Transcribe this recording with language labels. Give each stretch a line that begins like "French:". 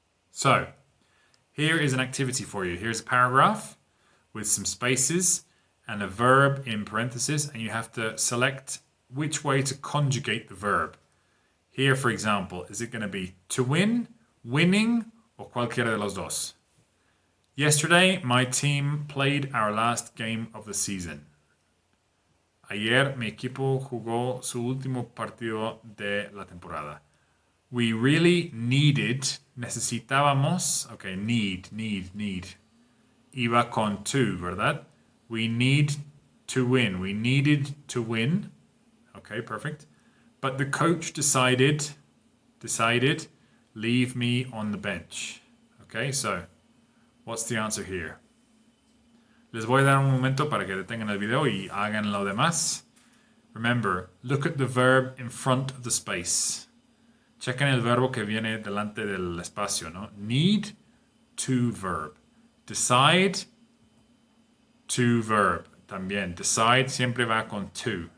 English: So here is an activity for you. Here's a paragraph with some spaces and a verb in parentheses, and you have to select which way to conjugate the verb. Here, for example, is it going to be to win, winning, or
Spanish: cualquiera de los dos?
English: Yesterday, my team played our last game of the season.
Spanish: Ayer, mi equipo jugó su último partido de la temporada.
English: We really needed,
Spanish: necesitábamos,
English: okay, need.
Spanish: Iba con to, ¿verdad?
English: We need to win. We needed to win. Okay, perfect. But the coach decided, leave me on the bench. Okay, so what's the answer here?
Spanish: Les voy a dar un momento para que detengan el video y hagan lo demás.
English: Remember, look at the verb in front of the space.
Spanish: Chequen el verbo que viene delante del espacio, ¿no? Need, to verb.
English: Decide, to verb.
Spanish: También. Decide siempre va con to.